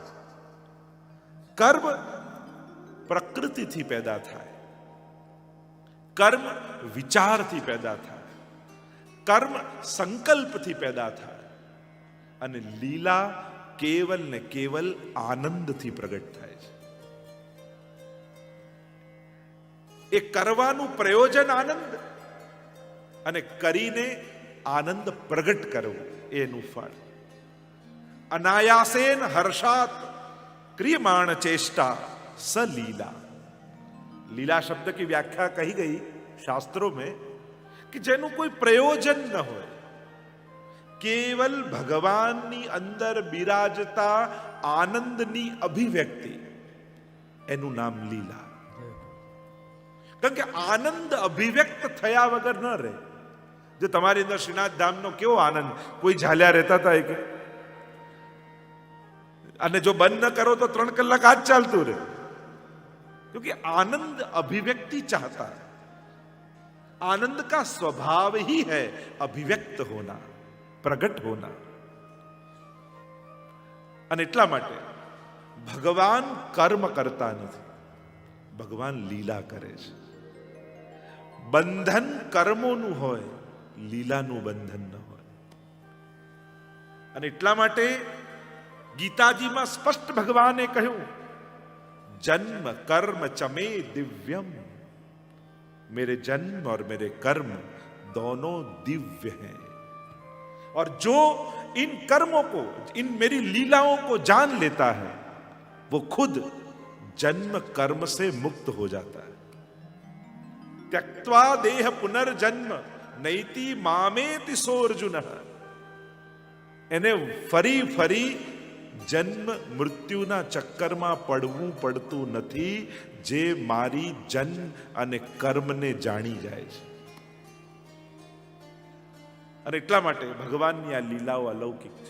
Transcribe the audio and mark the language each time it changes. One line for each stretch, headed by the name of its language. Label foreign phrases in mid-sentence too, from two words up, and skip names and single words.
Gujarati: કર્મ પ્રકૃતિથી પેદા થાય, કર્મ વિચારથી પેદા થાય, કર્મ સંકલ્પથી પેદા થાય, અને લીલા કેવલ ને કેવલ આનંદથી પ્રગટ થાય છે. એ કરવાનું પ્રયોજન આનંદ, અને કરીને આનંદ પ્રગટ કરવું એનું ફળ.
Sanskrit: अनायासेन हर्षात क्रियमाण चेष्टा सलीला.
Hindi: लीला शब्द की व्याख्या कही गई शास्त्रों में कि
Gujarati: જેનું કોઈ પ્રયોજન ન હોય, કેવલ ભગવાનની અંદર બિરાજતા આનંદની અભિવ્યક્તિ, એનું નામ લીલા. કારણ કે આનંદ અભિવ્યક્ત થયા વગર ન રહે. જો તમારી અંદર શ્રીનાથ ધામનો કેવો આનંદ, કોઈ ઝાલ્યા રહેતા હતા કે, અને જો બંધ ન કરો તો 3 કલાક આજ ચાલતું રહે.
Hindi: क्योंकि आनंद अभिव्यक्ति चाहता है. आनंद का स्वभाव ही है अभिव्यक्त होना, प्रगट होना.
Gujarati: અને એટલા માટે ભગવાન કર્મ કરતા નથી, ભગવાન લીલા કરે છે. બંધન કર્મોનું હોય, લીલાનું બંધન ન હોય. અને એટલા માટે ગીતાજીમાં સ્પષ્ટ ભગવાને કહ્યું,
Sanskrit: जन्म कर्म चमे दिव्यम,
Hindi: मेरे जन्म और मेरे कर्म दोनों दिव्य हैं. और जो इन कर्मों को, इन मेरी लीलाओं को जान लेता है, वो खुद जन्म कर्म से मुक्त हो जाता है.
Sanskrit: त्यक्त्वा देह पुनर्जन्म नैति मामेति सोऽर्जुन.
Gujarati: એને ફરી ફરી જન્મ મૃત્યુના ચક્કરમાં પડવું પડતું નથી, જે મારી જન્મ અને કર્મને જાણી જાય છે. અને એટલા માટે ભગવાનની આ લીલાઓ અલૌકિક છે.